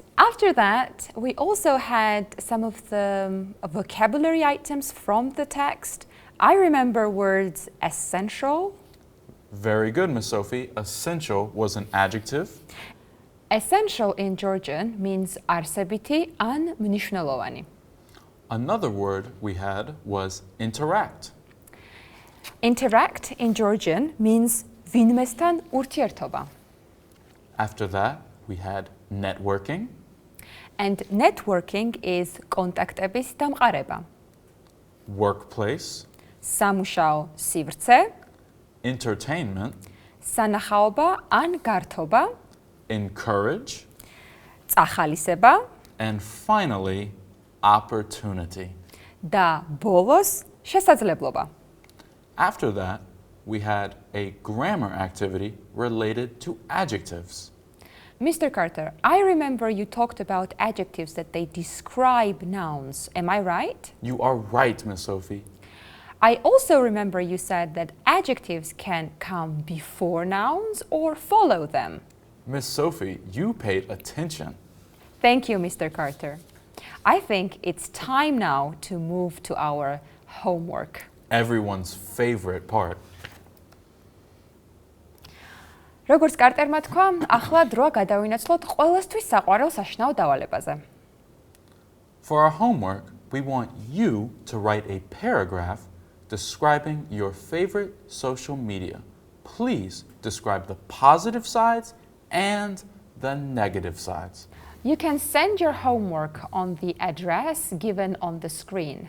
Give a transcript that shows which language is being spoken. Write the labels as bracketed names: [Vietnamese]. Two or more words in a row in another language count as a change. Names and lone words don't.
[English] After that, we also had some of the vocabulary items from the text. I remember words essential. Very good, Miss Sophie. Essential was an adjective. Essential in Georgian means [Georgian] არსებითი ან მნიშვნელოვანი. [English] Another word we had was interact. Interact in Georgian means [Georgian] ვინმესთან ურთიერთობა. [English] After that, we had networking. And networking is [Georgian] კონტაქტების დამყარება. [English] Workplace. [Georgian] სამუშაო სივრცე, [English] Entertainment. [Georgian] სანახაობა ან გართობა, [English] Encourage. [Georgian] წახალისება [English] And finally, opportunity. [Georgian] და ბოლოს შესაძლებლობა. [English] After that, we had a grammar activity related to adjectives. Mr. Carter, I remember you talked about adjectives that they describe nouns. Am I right? You are right, Miss Sophie. I also remember you said that adjectives can come before nouns or follow them. Miss Sophie, you paid attention. Thank you, Mr. Carter. I think it's time now to move to our homework. Everyone's favorite part. [Georgian] როგორც კარტერმა თქვა, ახლა დროა გადავინაცვლოთ ყველასთვის საყვარელ საშინაო დავალებაზე. [English] For our homework, we want you to write a paragraph describing your favorite social media. Please describe the positive sides and the negative sides. You can send your homework on the address given on the screen.